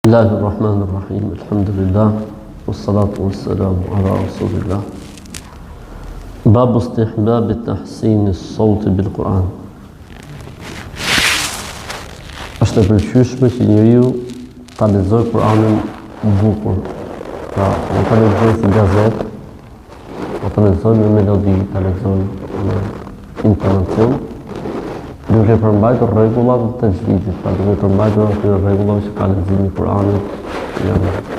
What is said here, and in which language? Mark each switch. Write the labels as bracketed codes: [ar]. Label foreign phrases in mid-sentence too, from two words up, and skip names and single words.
[ar] بسم الله الرحمن الرحيم. الحمد لله. والصلاة والسلام على رسول الله. باب استحباب تحسين الصوت بالقرآن. [sq] Është e pëlqyeshme që njeriu ta lexojë Kur'anin bukur. Pra, nuk ta lexojë si gazetë, po ta lexojë me melodi, ta lexojë me intonacion, duke përmbajtur rregullat e tajvidit, pra duke përmbajtur ato rregulla që ka leximi i Kur'anit, janë